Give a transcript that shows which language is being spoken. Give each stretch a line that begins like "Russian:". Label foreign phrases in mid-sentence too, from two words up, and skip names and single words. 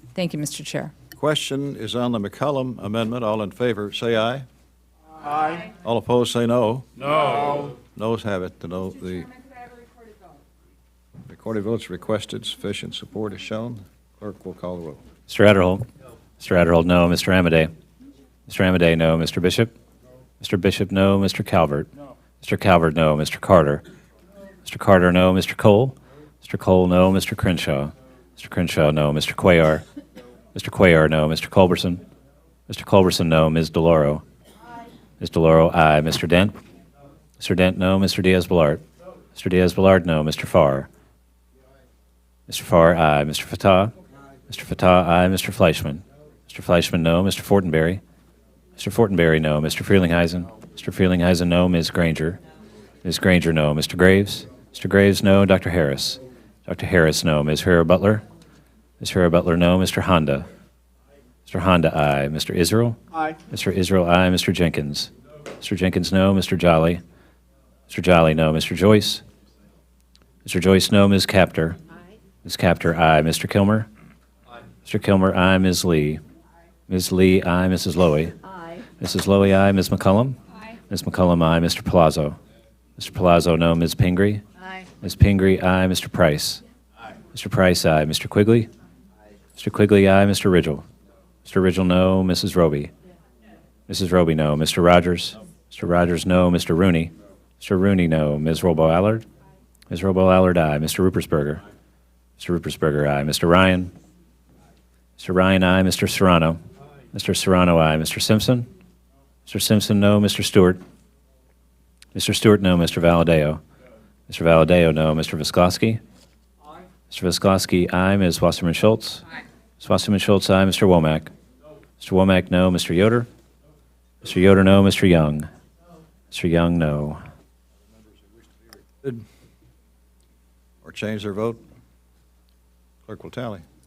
English: Thank you, Mr. Chair. Question is on the McCollum amendment. All in favor, say aye. Aye. All opposed, say no. No. Noes have it. The recorded votes requested. Sufficient support is shown. Clerk will call the roll. Mr. Adderhold? Mr. Adderhold, no. Mr. Amadei? Mr. Amadei, no. Mr. Bishop? Mr. Bishop, no. Mr. Calvert? No. Mr. Calvert, no. Mr. Carter? Mr. Carter, no. Mr. Cole? Mr. Cole, no. Mr. Crenshaw? Mr. Crenshaw, no. Mr. Cuellar? Mr. Cuellar, no. Mr. Culberson? Mr. Culberson, no. Ms. DeLauro? Aye. Ms. DeLauro, aye. Mr. Dent? Mr. Dent, no. Mr. Diaz-Balart? Mr. Diaz-Balart, no. Mr. Farr? Mr. Farr, aye. Mr. Fattah? Mr. Fattah, aye. Mr. Fleischman? Mr. Fleischman, no. Mr. Fortenberry? Mr. Fortenberry, no. Mr. Frelinghuysen? Mr. Frelinghuysen, no. Ms. Granger? Ms. Granger, no. Mr. Graves? Mr. Graves, no. Dr. Harris? Dr. Harris, no. Ms. Herrera-Butler? Ms. Herrera-Butler, no. Mr. Honda? Mr. Honda, aye. Mr. Israel? Aye. Mr. Israel, aye. Mr. Jenkins? Mr. Jenkins, no. Mr. Jolly? Mr. Jolly, no. Mr. Joyce? Mr. Joyce, no. Ms. Capter? Ms. Capter, aye. Mr. Kilmer? Aye. Mr. Kilmer, aye. Ms. Lee? Aye. Ms. Lee, aye. Mrs. Lowy? Aye. Mrs. Lowy, aye. Ms. McCollum? Aye. Ms. McCollum, aye. Mr. Palazzo? Mr. Palazzo, no. Ms. Pingree? Aye. Ms. Pingree, aye. Mr. Price? Aye. Mr. Price, aye. Mr. Quigley? Aye. Mr. Quigley, aye. Mr. Ridgel? Mr. Ridgel, no. Mrs. Roby? Mrs. Roby, no. Mr. Rogers? Mr. Rogers, no. Mr. Rooney? Mr. Rooney, no. Ms. Robo-Allard? Ms. Robo-Allard, aye. Mr. Rupersberger? Mr. Rupersberger, aye. Mr. Ryan? Mr. Ryan, aye. Mr. Serrano? Mr. Serrano, aye. Mr. Simpson? Mr. Simpson, no. Mr. Stewart? Mr. Stewart, no. Mr. Valadeo? Mr. Valadeo, no. Mr. Viscoski? Mr. Viscoski, aye. Ms. Wasserman Schultz? Ms. Wasserman Schultz, aye. Mr. Womack? Mr. Womack, no. Mr. Yoder? Mr. Yoder, no. Mr. Young? Mr. Young, no. Or change their vote? Clerk will tally.